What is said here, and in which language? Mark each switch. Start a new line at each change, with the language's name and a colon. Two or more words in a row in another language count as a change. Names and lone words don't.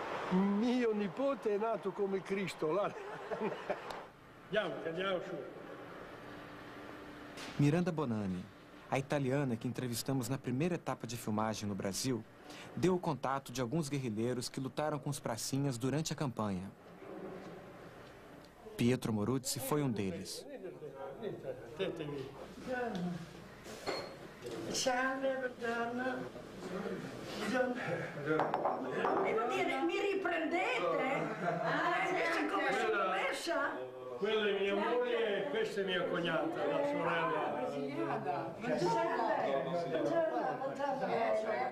Italian: Mio nipote è nato come Cristo. Là. Andiamo su.
Portuguese: Miranda Bonanni, a italiana que entrevistamos na primeira etapa de filmagem no Brasil, deu o contato de alguns guerrilheiros que lutaram com os pracinhas durante a campanha. Pietro Moruzzi foi um deles.
Italian: Mi riprendete? Come sono messa? Quella è mia moglie e questa è mia cognata, la sorella.